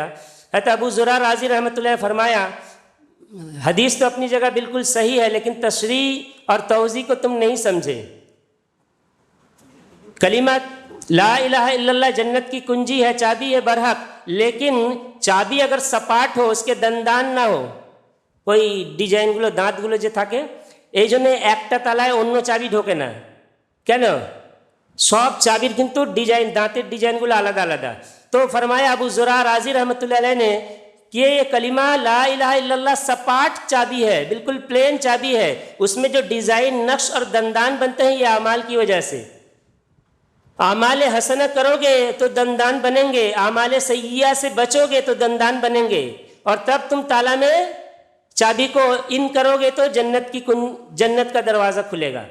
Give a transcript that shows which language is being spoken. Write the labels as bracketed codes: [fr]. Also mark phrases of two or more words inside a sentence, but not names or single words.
[ur] حضرت ابو زرعہ رازی رحمۃ اللہ نے فرمایا حدیث تو اپنی جگہ بالکل صحیح ہے، لیکن تشریح اور توضیح کو تم نہیں سمجھے. کلمہ لا الہ الا اللہ جنت کی کنجی ہے، چابی ہے برحق، لیکن چابی اگر سپاٹ ہو، اس کے دندان نہ ہو، کوئی ڈیزائن گلو دانت گلو جو [bn] থাকে এই জন্য একটা তালায় অন্য চাবি ঢোকে না কেন? সব চাবির কিন্তু ডিজাইন, দাঁতের ডিজাইনগুলো আলাদা আলাদা. [ur] تو فرمایا ابو زرعہ رازی رحمۃ اللہ علیہ نے کہ یہ کلمہ لا الہ الا اللہ سپاٹ چابی ہے، بالکل پلین چابی ہے، اس میں جو ڈیزائن، نقش اور دندان بنتے ہیں یہ اعمال کی وجہ سے. اعمال حسنہ کرو گے تو دندان بنیں گے، اعمال سیئہ سے بچو گے تو دندان بنیں گے، اور تب تم تالا میں چابی کو ان کرو گے تو جنت کا دروازہ کھلے گا.